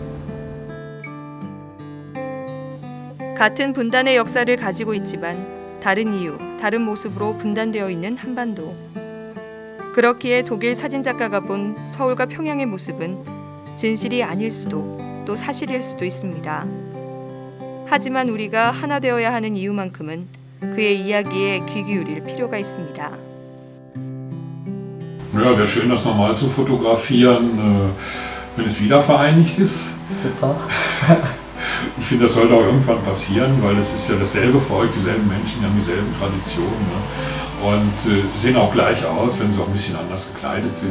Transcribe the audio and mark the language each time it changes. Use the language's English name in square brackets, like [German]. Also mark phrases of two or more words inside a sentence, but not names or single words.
[Korean] 같은 분단의 역사를 가지고 있지만 다른 이유, 다른 모습으로 분단되어 있는 한반도. 그렇기에 독일 사진작가가 본 서울과 평양의 모습은 진실이 아닐 수도 또 사실일 수도 있습니다. 하지만 우리가 하나 되어야 하는 이유만큼은 그의 이야기에 귀 기울일 필요가 있습니다. [German] Ja, wäre schön, das nochmal zu fotografieren, wenn es wieder vereinigt ist. Super. Ich finde, das sollte auch irgendwann passieren, weil es ist ja dasselbe Volk, dieselben Menschen, die haben dieselben Traditionen. Ne? Und sehen auch gleich aus, wenn sie auch ein bisschen anders gekleidet sind.